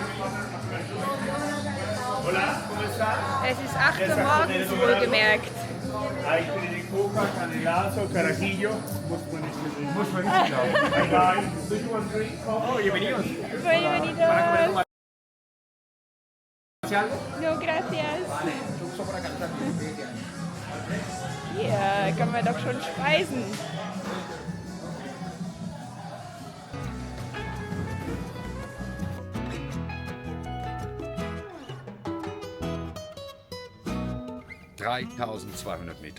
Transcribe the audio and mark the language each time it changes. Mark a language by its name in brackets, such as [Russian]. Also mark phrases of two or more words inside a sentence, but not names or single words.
[German] Es ist 8 Uhr morgens, wohlgemerkt. [Spanish] Hay Coca, Canelazo, Carajillo. [German] Muss man nicht glauben. [English] Do you want drink? [Spanish] Oh, bienvenidos. Bienvenidos. No, gracias. [German] Hier können wir doch schon speisen. ...3.200 Meter.